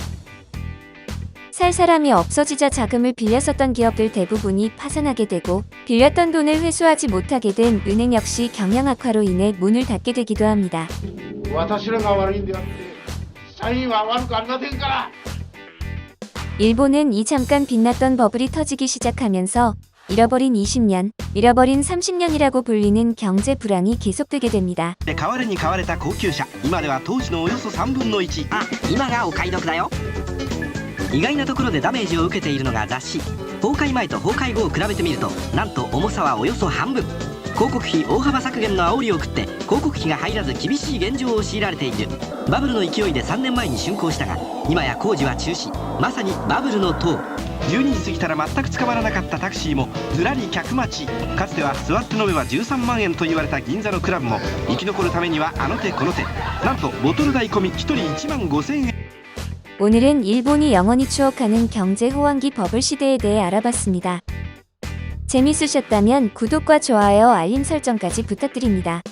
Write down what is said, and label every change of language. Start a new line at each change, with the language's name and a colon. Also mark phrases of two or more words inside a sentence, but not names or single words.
Korean: 살 사람이 없어지자 자금을 빌려 썼던 기업들 대부분이 파산하게 되고 빌렸던 돈을 회수하지 못하게 된 은행 역시 경영 악화로 인해 문을 닫게 되기도 합니다. 일본은 이 잠깐 빛났던 버블이 터지기 시작하면서 잃어버린 20년, 잃어버린 30년이라고 불리는 경제 불황이 계속되게 됩니다.
Japanese: 代わりに買われた高級車今では当時のおよそ3分の1。あ、今がお買い得だよ。意外なところでダメージを受けているのが雑誌。崩壊前と崩壊後を比べてみるとなんと重さはおよそ半分。広告費大幅削減の煽りを食って広告費が入らず厳しい現状を強いられている。バブルの勢いで3年前に竣工したが今や工事は中止。まさにバブルの塔。12時過ぎたら全く捕まらなかったタクシーもずらり客待ち。かつては座って飲めば13万円と言われた銀座のクラブも生き残るためにはあの手この手。なんとボトル代込み1人1万5,000円。
Korean: 오늘은 일본이 영원히 추억하는 경제 호황기 버블 시대에 대해 알아봤습니다. 재밌으셨다면 구독과 좋아요, 알림 설정까지 부탁드립니다.